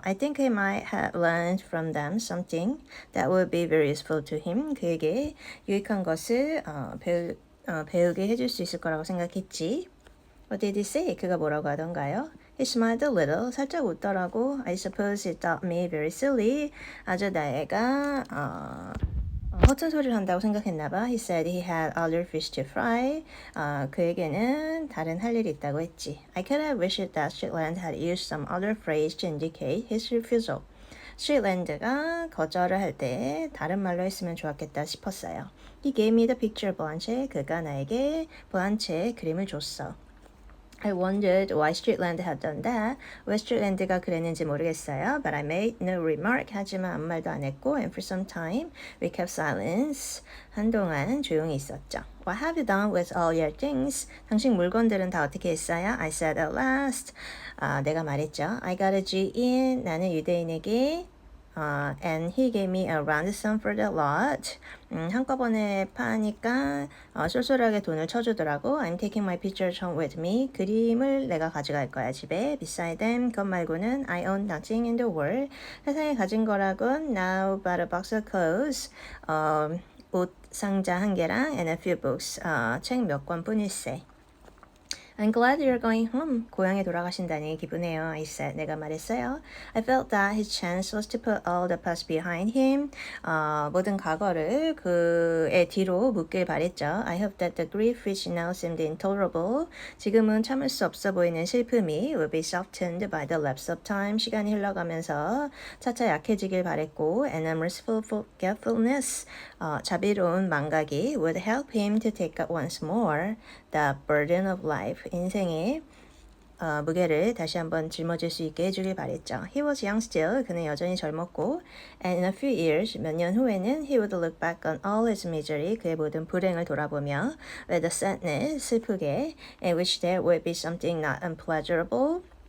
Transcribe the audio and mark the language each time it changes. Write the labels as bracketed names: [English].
[English] I think he might have learned from them something that would be very useful to him. [Korean] 그에게 유익한 것을 배우게 해줄 수 있을 거라고 생각했지. [English] What did he say? [Korean] 그가 뭐라고 하던가요? [English] He smiled a little. [Korean] 살짝 웃더라고. [English] I suppose he thought me very silly. [Korean] 아주 나애가 허튼 소리를 한다고 생각했나봐. [English] He said he had other fish to fry. [Korean] 그에게는 다른 할 일이 있다고 했지. [English] I could have wished that Strickland had used some other phrase to indicate his refusal. [Korean] 스트릭랜드가 거절을 할 때 다른 말로 했으면 좋았겠다 싶었어요. [English] He gave me the picture of Blanche. [Korean] 그가 나에게 블란체의 그림을 줬어. [English] I wondered why Strickland had done that. [Korean] 왜 스트릭랜드가 그랬는지 모르겠어요. [English] But I made no remark. [Korean] 하지만 아무 말도 안 했고 [English] And for some time we kept silence. [Korean] 한동안 조용히 있었죠. [English] What have you done with all your things? [Korean] 당신 물건들은 다 어떻게 했어요? [English] I said at last. [Korean] 내가 말했죠. [English] I got a G in. [Korean] 나는 유대인에게 [English] and he gave me a round sum for the lot. [Korean] 한꺼번에 파니까 쏠쏠하게 돈을 쳐주더라고. [English] I'm taking my pictures home with me. [Korean] 그림을 내가 가져갈 거야 집에. [English] Beside them, [Korean] 그것 말고는 [English] I own nothing in the world. [Korean] 세상에 가진 거라곤 [English] now but a box of clothes. [Korean] 옷 상자 한 개랑 [English] and a few books. [Korean] 책 몇 권뿐일세. [English] I'm glad you're going home. [Korean] 고향에 돌아가신다니 기쁘네요. [English] I said. [Korean] 내가 말했어요. [English] I felt that his chance was to put all the past behind him. [Korean] 모든 과거를 그의 뒤로 묻길 바랬죠. [English] I hope that the grief which now seemed intolerable. [Korean] 지금은 참을 수 없어 보이는 슬픔이 [English] will be softened by the lapse of time. [Korean] 시간이 흘러가면서 차차 약해지길 바랬고 [English] and a merciful forgetfulness. 자비로운 망각이 would help him to take up once more the burden of life. [Korean] 인생의 무게를 다시 한번 짊어질 수 있게 해주길 바랬죠. [English] He was young still. [Korean] 그는 여전히 젊었고 [English] and in a few years, [Korean] 몇 년 후에는 [English] he would look back on all his misery. [Korean] 그의 모든 불행을 돌아보며 [English] with a sadness, [Korean] 슬프게 [English] in which there would be something not unpleasurable.